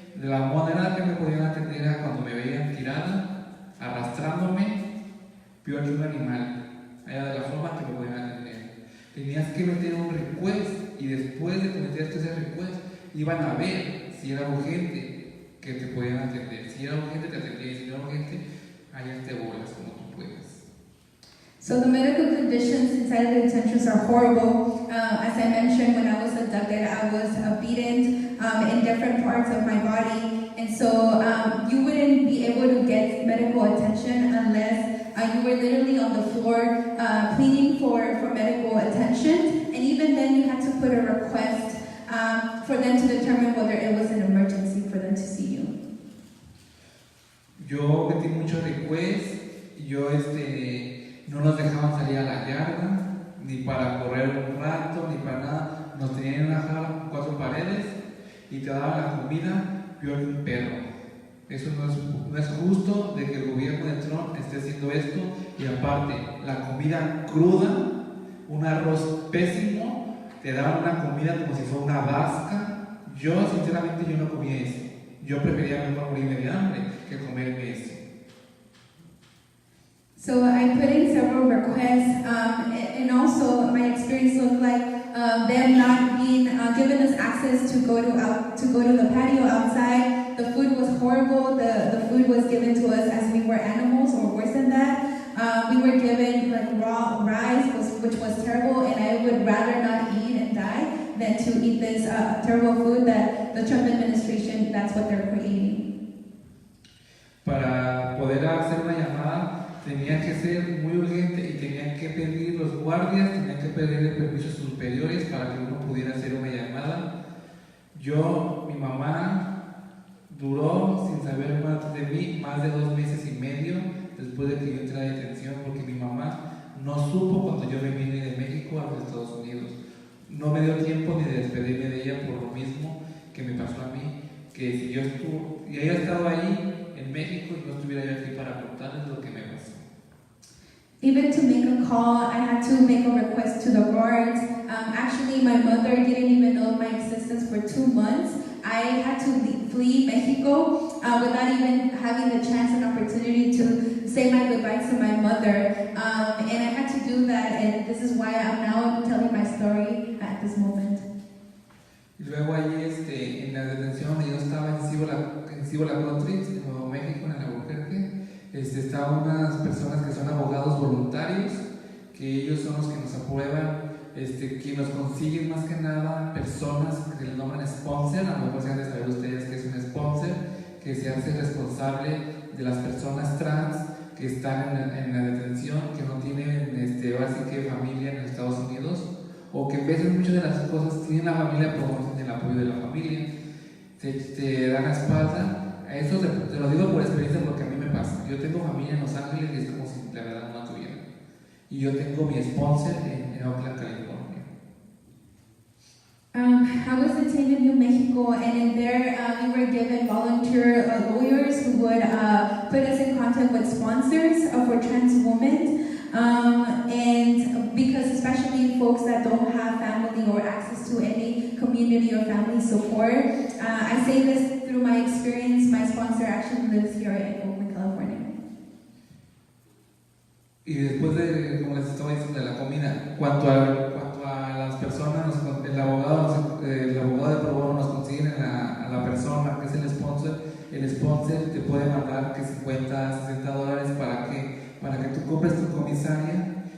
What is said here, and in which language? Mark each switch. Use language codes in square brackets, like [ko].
[es] De la manera que me podían atender era cuando me veían tirada, arrastrándome, peor que un animal. Era de la forma que me podían atender. Tenías que meter un request y después de que metiste ese request, iban a ver si era urgente que te podían atender. Si era urgente, te atendían. Si no era urgente, allá te bolas como tú puedas. [en] So the medical conditions inside of the detentions are horrible. As I mentioned, when I was abducted, I was beaten in different parts of my body. And so you wouldn't be able to get medical attention unless you were literally on the floor pleading for medical attention. And even then, you had to put a request for them to determine whether it was an emergency for them to see you. [es] Yo metí muchos requests. Yo no nos dejaban salir a la yarda, ni para correr un rato, ni para nada. Nos tenían en una jaula con 4 paredes y te daban la comida peor que un perro. Eso no es justo de que el gobierno de Trump esté haciendo esto. Y aparte, la comida cruda, un arroz pésimo, te daban una comida como si fuera una vasca. Yo sinceramente yo no comía eso. Yo prefería mejor morirme de hambre que comerme eso. [en] So I put in several requests, and also my experience looked like them not being giving us access to go to the patio outside. The food was horrible. The food was given to us as we were animals, or worse than that. We were given like raw rice, which was terrible, and I would rather not eat and die than to eat this terrible food that the Trump administration, that's what they're creating. [es] Para poder hacer una llamada tenía que ser muy urgente y tenían que pedir los guardias, tenían que pedir permisos superiores para que uno pudiera hacer una llamada. Mi mamá duró sin saber más de mí más de 2 meses y medio después de que yo entré a detención, porque mi mamá no supo cuando yo me vine de México a los Estados Unidos. No me dio tiempo ni de despedirme de ella por lo mismo que me pasó a mí, que si yo ella estado ahí en México y no estuviera yo aquí para contarles lo que me pasó. [en] Even to make a call, I had to make a request to the guards. Actually, my mother didn't even know my existence for 2 months. I had to flee Mexico without even having the chance and opportunity to say my goodbyes to my mother. And I had to do that, and this is why I'm now telling my story at this moment. [es] Y luego ahí en la detención yo estaba en Cibola Country, en Nuevo México, en el Albuquerque. Estaban unas personas que son abogados voluntarios, que ellos son los que nos aprueban, que nos consiguen más que nada personas que les nombran sponsor. A lo mejor se han de saber ustedes que es un sponsor, que se hace responsable de las personas trans que están en la detención, que no tienen básicamente familia en Estados Unidos, o que en vez de muchas de las cosas tienen la familia pero no tienen el apoyo de la familia, te dan la espalda. A eso te lo digo por experiencia porque a mí me pasa. Yo tengo familia en Los Ángeles y es como si la verdad no la tuviera. Y yo tengo mi sponsor en Oakland, California. [en] I was detained in New Mexico, and in there we were given volunteer lawyers who would put us in contact with sponsors for trans women. And because especially folks that don't have family or access to any community or family support, I say this through my experience. My sponsor actually lives here in Oakland, California. [es] Y después de, como les estaba diciendo, de la comida, cuanto a las personas, el abogado de pro bono nos consiguen a la persona que es el sponsor te puede mandar que $50, $60 para que tú compres tu comisaria.